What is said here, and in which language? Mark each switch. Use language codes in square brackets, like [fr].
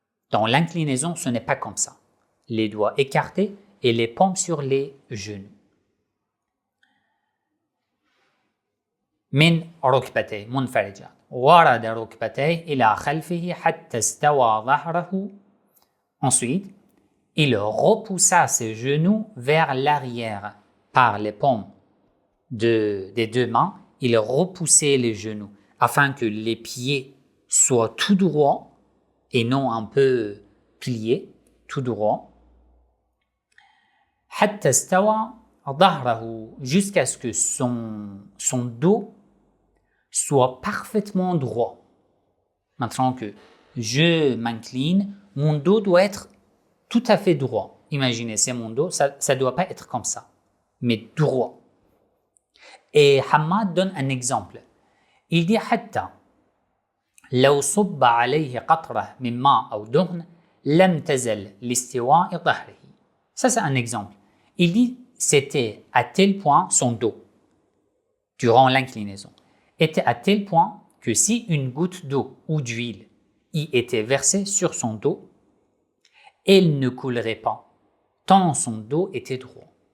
[fr] Dans l'inclinaison, ce n'est pas comme ça. Les doigts écartés et les paumes sur les genoux. [ar] من ركبتيه منفرجات ورد ركبتيه إلى خلفه حتى استوى ظهره. [fr] Ensuite, il repoussa ses genoux vers l'arrière par les paumes des deux mains. Il repoussait les genoux afin que les pieds soient tout droits et non un peu pliés, tout droit. [ar] حتى استوى ظهره, [fr] jusqu'à ce que son dos soit parfaitement droit. Maintenant que je m'incline, mon dos doit être tout à fait droit. Imaginez, c'est mon dos, ça ne doit pas être comme ça, mais droit. Et Hammad donne un exemple. Il dit [ar] حتى لو صب عليه قطرة من ماء أو دهن لم تزل لاستواء ظهره. [fr] Ça, c'est un exemple. Il dit c'était à tel point son dos, durant l'inclinaison, était à tel point que si une goutte d'eau ou d'huile y était versée sur son dos, elle ne coulerait pas, tant son dos était droit.